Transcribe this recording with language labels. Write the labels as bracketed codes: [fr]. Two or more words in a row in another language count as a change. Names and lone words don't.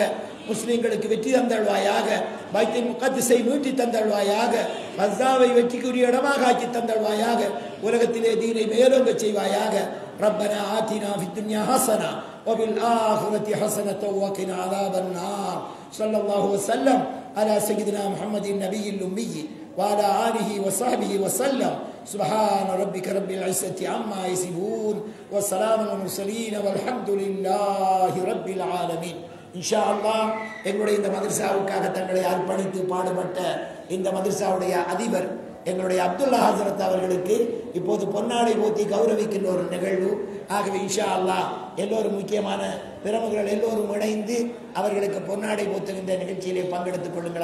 [ta] முஸ்லிம்களுக்கு வெற்றி தந்தல்வாயாக. பைத்துல் முகத்தஸை மீட்டி தந்தல்வாயாக. மஸ்தாவை வெற்றிக்குரிய இடமாக ஆக்கி தந்தல்வாயாக. உலகத்திலே தீனை மேலோங்க செய்வாயாக. [ar] ربنا آتنا في الدنيا حسنة وفي الآخرة حسنة وقنا عذاب النار. صلى الله وسلم على سيدنا محمد النبي الأمي وعلى آله وصحبه وسلم. سبحان ربك رب العزة عما يصفون وسلام على المرسلين والحمد لله رب العالمين. إن شاء الله, [ta] எங்களுடைய இந்த மதரசாவுக்காக தங்களை அர்ப்பணித்து பாடுபட்ட இந்த மதரசாவுடைய அதிபர் எங்களுடைய அப்துல்லா ஹசரத் அவர்களுக்கு இப்போது பொன்னாடை போத்தி கௌரவிக்கின்ற ஒரு நிகழ்வு. ஆகவே [ar] إن شاء الله [ta] எல்லோரும், முக்கியமான பிரமுகர்கள் எல்லோரும் இணைந்து அவர்களுக்கு பொன்னாடை போத்துகின்ற நிகழ்ச்சியிலே பங்கெடுத்துக் கொள்ளுங்கள்.